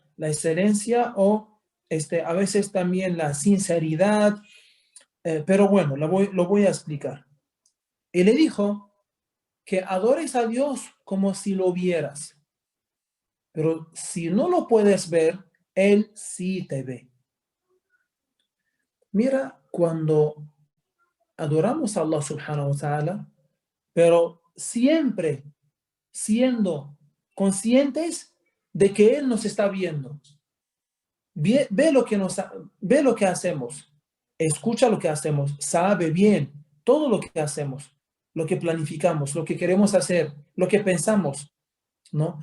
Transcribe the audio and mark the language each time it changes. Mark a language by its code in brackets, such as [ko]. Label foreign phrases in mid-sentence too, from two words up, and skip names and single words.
[es] La excelencia o a veces también la sinceridad, pero bueno, lo voy a explicar. Y le dijo que adores a Dios como si lo vieras, pero si no lo puedes ver, Él sí te ve. Mira, cuando adoramos a [ar] الله سبحانه وتعالى, [es] pero siempre siendo conscientes de que Él nos está viendo. Ve lo que hacemos, escucha lo que hacemos, sabe bien todo lo que hacemos, lo que planificamos, lo que queremos hacer, lo que pensamos, ¿no?